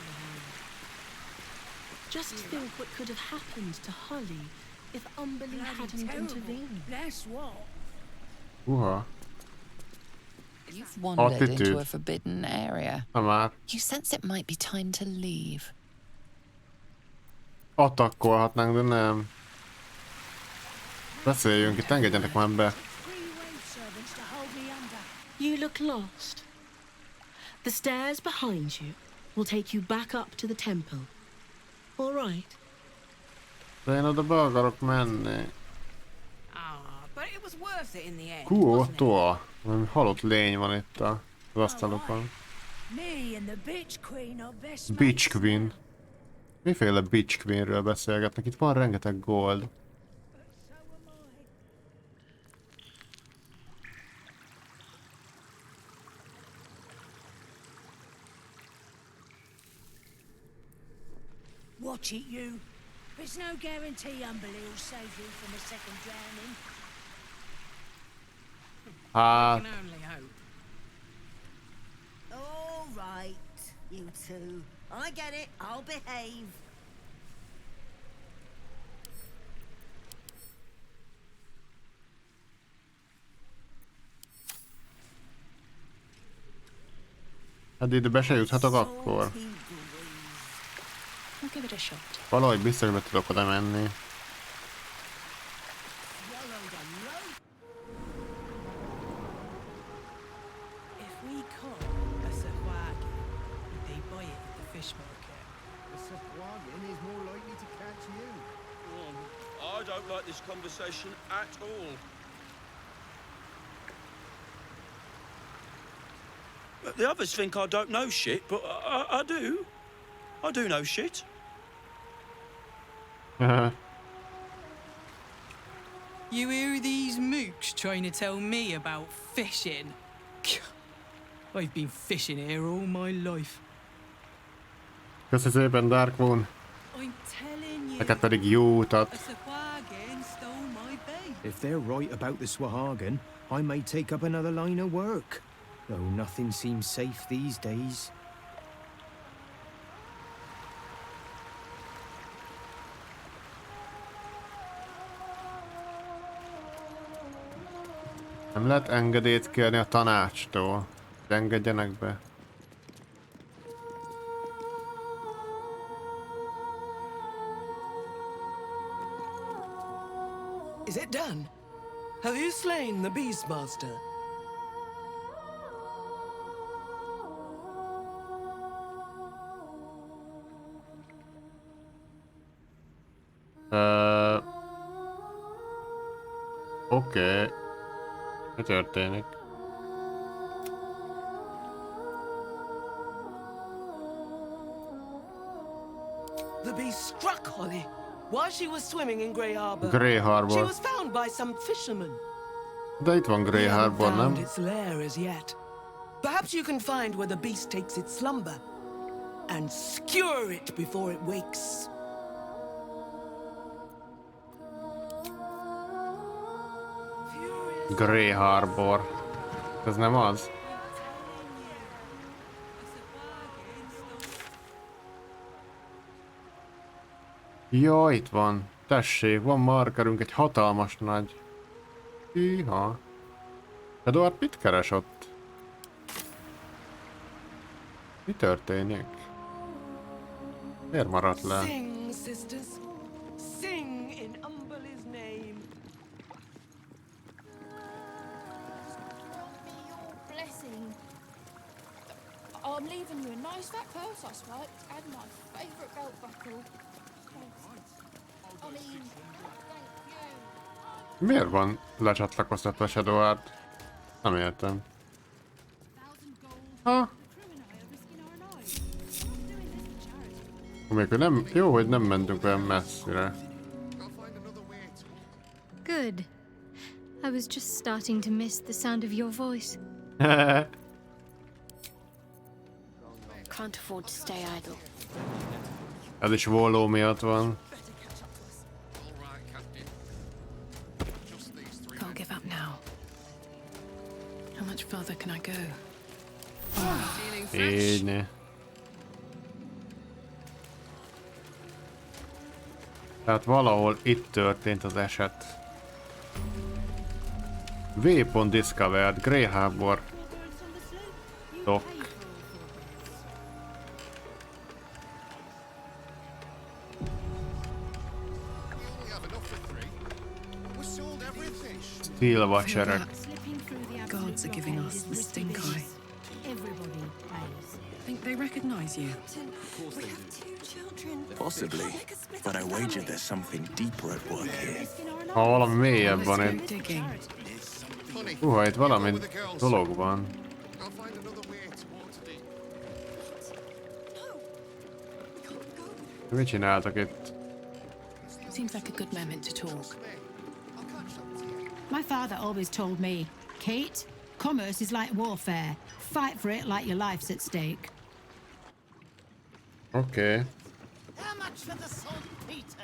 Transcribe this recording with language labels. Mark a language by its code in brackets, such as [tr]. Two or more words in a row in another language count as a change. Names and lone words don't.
[en] Just think what could have happened to Holly if Umberlee hadn't intervened. That's what. You've wandered into Attitude. a forbidden area. [hu] Már. [en] You sense it might be time to leave. [hu] Attackolhatnánk, de nem. Beszéljünk itt, engedjenek már be. [en] You look lost. The stairs behind you will take you back up to the temple. All right? [hu] De én oda be akarok menni. [en] But it was worth it in the end. Toa. [hu] Halott lény van itt az asztalokon. [en] Me and the bitch queen are best Bitch Queen. [hu] Miféle Bitch Queenről beszélgetnek? Itt van rengeteg gold. [en] Watch it, you. There's no guarantee Umberlee will save you from a second drowning. [hu] Hát... [en] Can only hope. All right, you two. I get it. I'll behave. [hu] Hát ide be se juthatok akkor. [en] I'll give it a shot. [hu] Valahogy biztos be tudok oda menni. [en] If we caught a sahwagen, would they buy it at the fish market? The Sahwagen is more likely to catch you. I don't like this conversation at all. The others think I don't know shit, but I do. I do know shit. You hear these mooks trying to tell me about fishing? I've been fishing here all my life. [hu] Köszi szépen, Dark Moon. [en] I'm telling you. [hu] Neked pedig jó [en] A [hu] utat. [en] sahwagen stole my bait. If they're right about the Swahagan, I may take up another line of work. Though nothing seems safe these days. [hu] Nem lehet engedélyt kérni a tanácstól. Engedjenek be. [en] Is it done? Have you slain the Beastmaster? [hu] Oké. Mi történik? [en] The beast struck Holly while she was swimming in Grey Harbor. Grey Harbor. She was found by some fishermen. [hu] De itt van Grey Harbor, [en] Found [hu] nem? [en] its lair as yet. Perhaps you can find where the beast takes its slumber and skewer it before it wakes. Grey Harbor. [hu] Ez nem az? Ja, itt van. Tessék, van markerünk, egy hatalmas nagy. Hűha. Eduard mit keres ott? Mi történik? Miért maradt le? [en] Sing, sisters. Sing in Umberle's name. Blessing. I'm leaving you a nice fat purse, I suppose, and my favourite belt buckle. I mean, thank you. [hu] Miért van lecsatlakoztatva Eduard? Nem értem. Ha? Amikor nem, jó, hogy nem mentünk olyan messzire. [en] Good. I was just starting to miss the sound of your voice. Can't afford to stay idle. [hu] Ez is Walló miatt van. [en] Can't give up now. How much further can I go? [hu] Így ne. Tehát valahol itt történt az eset. [en] Waypoint discovered, Grey Harbor. [hu] Dock. Steel watcherek. [en] Guards are giving us the stink eye. I think they recognize you. Possibly, but I wager there's something deeper at work here. [hu] Ha valami mélyebb van itt. Húha, itt valami dolog van. Mit csináltak itt? [en] Seems like a good moment to talk. My father always told me, Kate, commerce is like warfare. Fight for it like your life's at stake. Okay. How much for the saltpeter?